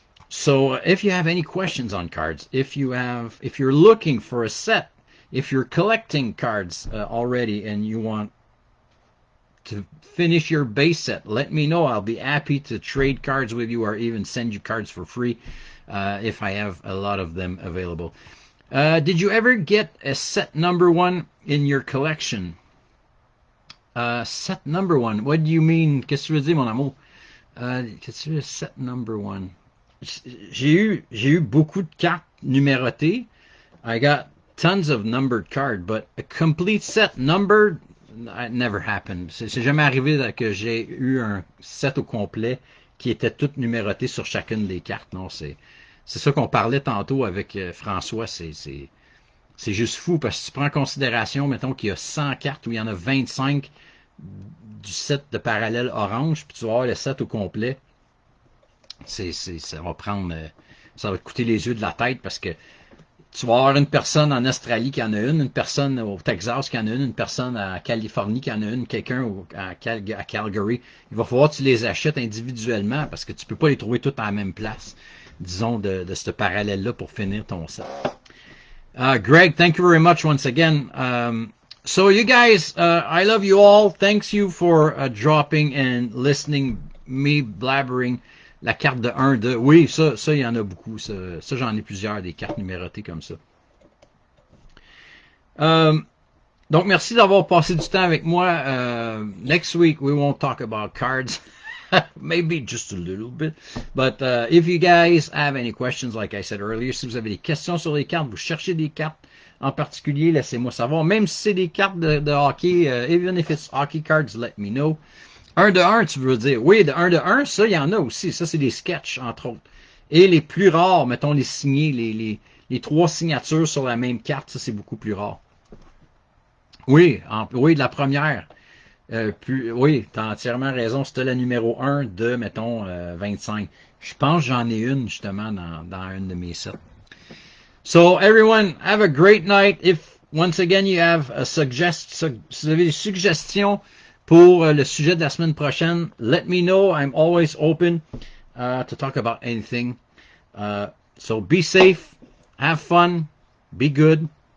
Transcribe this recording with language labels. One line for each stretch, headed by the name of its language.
English: So if you have any questions on cards, if you're looking for a set, if you're collecting cards already and you want to finish your base set, let me know. I'll be happy to trade cards with you or even send you cards for free if I have a lot of them available. Did you ever get a set number 1 in your collection? Set number 1, what do you mean?
French: Qu'est-ce que tu veux dire, mon amour? Qu'est-ce que tu veux,
English: set number 1?
French: J'ai eu beaucoup de cartes numérotées.
English: I got tons of numbered cards, but a complete set numbered, it never happened.
French: C'est jamais arrivé que j'ai eu un set au complet qui était tout numéroté sur chacune des cartes. Non, c'est ça qu'on parlait tantôt avec François. C'est juste fou parce que tu prends en considération, mettons qu'il y a 100 cartes où il y en a 25 du set de parallèle orange, puis tu vas avoir le set au complet. Ça va ça va te coûter les yeux de la tête parce que tu vas avoir une personne en Australie qui en a une personne au Texas qui en a une personne à Californie qui en a une, quelqu'un à Calgary. Il va falloir que tu les achètes individuellement parce que tu peux pas les trouver toutes à la même place, disons, de ce parallèle-là pour finir ton set.
English: Greg, thank you very much once again. So you guys, I love you all. Thanks you for dropping and listening me blabbering.
French: La carte de 1, 2. Oui, ça, il y en a beaucoup. Ça j'en ai plusieurs, des cartes numérotées comme ça. Donc, merci d'avoir passé du temps avec moi.
English: Next week, we won't talk about cards. Maybe just a little bit. But if you guys have any questions, like I said earlier,
French: si vous avez des questions sur les cartes, vous cherchez des cartes en particulier, laissez-moi savoir. Même si c'est des cartes de hockey,
English: even if it's hockey cards, let me know.
French: 1 de 1, tu veux dire? Oui, de 1 de 1, ça, il y en a aussi. Ça, c'est des sketchs, entre autres. Et les plus rares, mettons les signés, les 3 signatures sur la même carte, ça, c'est beaucoup plus rare. Oui, oui, de la première. Oui, tu as entièrement raison. C'était la numéro 1 de, mettons, 25. Je pense que j'en ai une, justement, dans une de mes sets.
English: So, everyone, have a great night. If, once again, you have
French: si vous avez des suggestions pour le sujet de la semaine prochaine,
English: let me know. I'm always open to talk about anything. So be safe, have fun, be good.